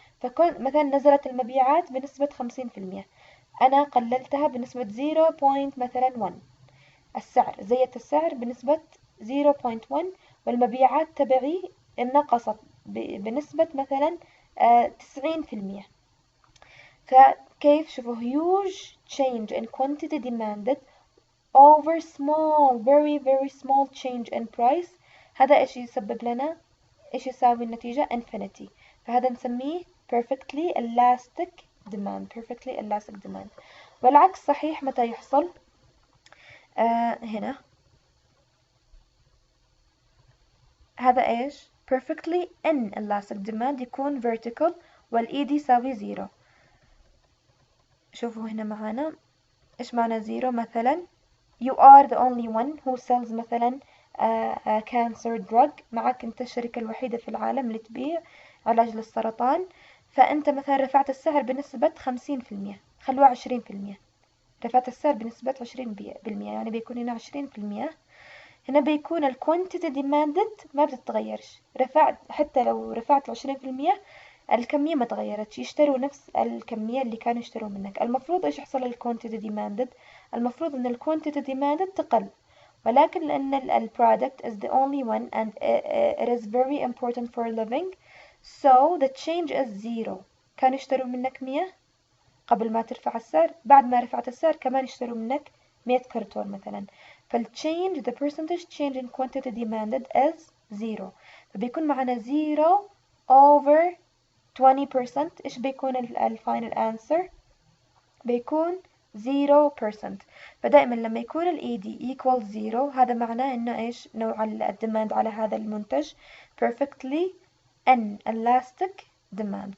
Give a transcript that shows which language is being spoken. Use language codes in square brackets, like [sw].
[ar] فكون مثلا نزلت المبيعات بنسبة 50%، أنا قللتها بنسبة 0. مثلا 1. زيت السعر بنسبة 0.1 والمبيعات تبعي انقصت بنسبة مثلا 90%. فكيف؟ شوفوا [en] huge change in quantity demanded over small very small change in price. [ar] هذا ايش يسبب لنا؟ ايش يساوي النتيجة؟ infinity. فهذا نسميه perfectly elastic demand. والعكس صحيح متى يحصل؟ هنا هذا ايش؟ perfectly inelastic demand يكون vertical والED يساوي 0. شوفوا هنا معانا ايش معنى 0؟ مثلا [en] you are the only one who sells [ar] مثلا cancer drug، معك انت الشركة الوحيدة في العالم اللي تبيع علاج للسرطان، فانت مثلا رفعت السعر بنسبة 50%، خلوها 20%، رفعت السعر بنسبة 20%، يعني بيكون هنا 20%. هنا بيكون ال quantity demanded ما بتتغيرش، حتى لو رفعت 20% الكمية ما تغيرتش، يشتروا نفس الكمية اللي كانوا يشتروا منك. المفروض ايش يحصل لل [en] quantity demanded؟ [ar] المفروض ان ال [en] quantity demanded [ar] تقل، ولكن لأن ال [en] product is the only one and it is very important for living so the change is 0. [ar] كانوا يشتروا منك 100 قبل ما ترفع السعر، بعد ما رفعت السعر كمان يشتروا منك [en] 100 [ar] كرتون مثلا، [en] فالchange the percentage change in quantity demanded is 0. [ar] فبيكون معنا 0 over 20%. إيش بيكون الفاينل answer؟ بيكون 0%. فدائما لما يكون ال ED equal 0 هذا معناه إنه إيش نوع الديماند على هذا المنتج perfectly inelastic demand.